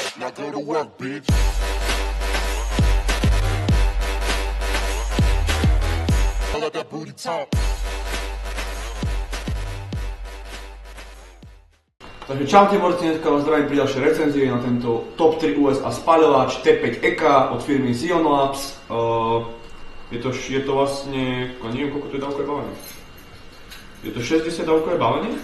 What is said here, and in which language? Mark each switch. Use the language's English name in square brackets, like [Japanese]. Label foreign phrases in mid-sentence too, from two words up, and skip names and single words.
[English] Now go to work, bitch. Let that booty talk. [Slovak] Takže čaute borci, dneska vás zdravím pri ďalšej recenzie na tento Top 3 USA spaľovač T5 EK od firmy Zion Labs. Je to vlastne, neviem koľko to je dávkové balenie. Je to 60 dávkové balenie?